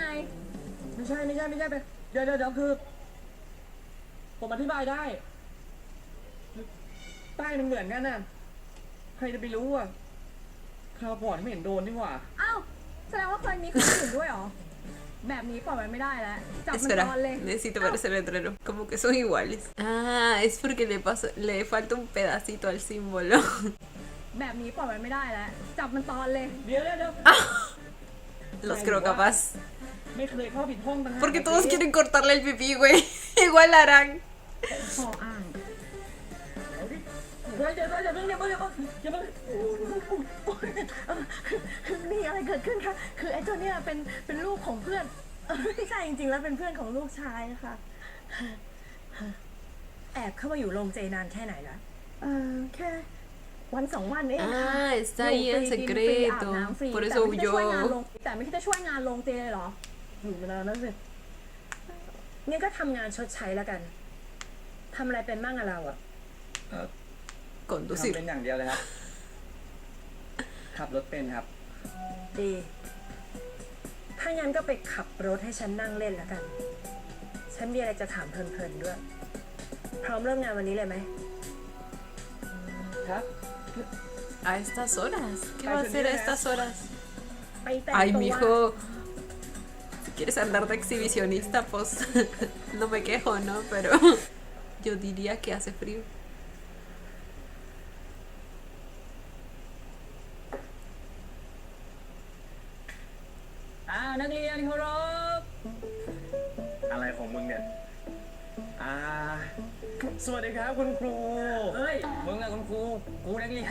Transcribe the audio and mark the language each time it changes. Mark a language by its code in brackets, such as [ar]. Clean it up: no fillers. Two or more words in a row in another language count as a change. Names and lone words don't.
[th] ไม่ใช่ไปเดี๋ยวคือ ผมอธิบายได้ป้ายมันเหมือนกันน่ะ ใครจะไปรู้อ่ะคราวก่อนไม่เห็นโดนนี่หว่า เอ้าแสดงว่าเคยมีคนอื่นด้วยเหรอ แบบนี้ปล่อยไว้ไม่ได้แล้ว จับมัน [es] Espera, [th] ตอนเลย [es] necesito ver ese letrero. Como que son iguales. Ah, es porque le falta un pedacito al símbolo. [th] แบบนี้ปล่อยไว้ไม่ได้แล้ว จับมันตอนเลย เดี๋ยว [es] Los creo capaz. [th] ไม่เคยเข้าผิดห้องต่างหาก [es] Porque todos quieren cortarle el pipí, güey. Igual harán. [th] พออ้าง เดี๋ยวอย่าเพิ่ง มีอะไรเกิดขึ้นคะคือไอ้ตัวเนี้ยเป็นลูกของเพื่อนไม่ใช่จริงๆแล้วเป็นเพื่อนของลูกชายค่ะ แอบเข้ามาอยู่โรงเจนานแค่ไหนละแค่วันสองวันนี่เองค่ะ [es] Ah, está ahí [th] อยู่ [es] en [th] ฟรีกินฟรีอาบ [es] secreto. [th] น้ำฟรี [es] Por [th] แต่ [es] eso [th] ไม่คิดจะช่วยงาน [es] huyó. [th] ลงแต่ไม่คิดจะช่วยงานลงเตียเลยเหรออยู่เวลานั้นสิ งั้นก็ทำงานชดใช้แล้วกันทำอะไรเป็นบ้างอะเราอะ ทำ [es] Conducir. [th] เป็นอย่างเดียวเลยครับ ขับรถเป็นครับ ดี ถ้างั้นก็ไปขับรถให้ฉันนั่งเล่นแล้วกัน ฉันมีอะไรจะถามเพลินๆด้วย พร้อมเริ่มงานวันนี้เลยไหม ครับ [es] A estas horas. ¿Qué va a hacer a estas horas? [th] ไปแต่ง [es] Ay, [th] ตัว [es] mijo. Si quieres andar de exhibicionista, pues no me quejo, ¿no? Pero yo diría que hace frío. [th] นักเรียนเคารพ อะไรของมึงเนี่ย สวัสดีครับคุณครู เฮ้ย มึงอะคุณครู กูนักเรียน